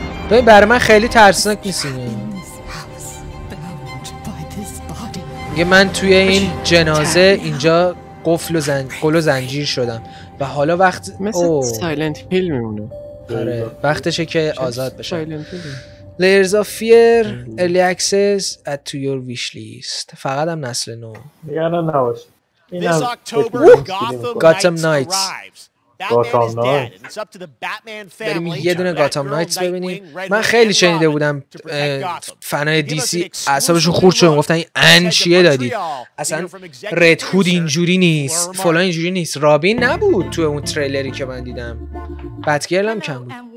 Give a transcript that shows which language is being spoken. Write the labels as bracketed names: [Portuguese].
[Persian] ببین برای من خیلی ترسناک نیست اینه. میگه من توی این جنازه اینجا قفل و زنجیر شدم و حالا مثل سایلنت هیل میمونه. آره وقتشه که آزاد بشم. [English] Layers of Fear Early Access add to your wish list. [Persian] فقط هم نسل 9. یعنی نباشه. [English] This October, Gotham Knights arrives. Batman is dead, and it's up to the Batman family. [Persian] یه دونه گاتام نایتس ببینیم. من خیلی شنیده بودم فنای دی سی اعصابشون خورد شد، گفتن این ان چیه دادی؟ اصلا رد هود اینجوری نیست، فلان اینجوری نیست. رابین نبود تو اون تریلری که من دیدم. بتگرل هم کم بود.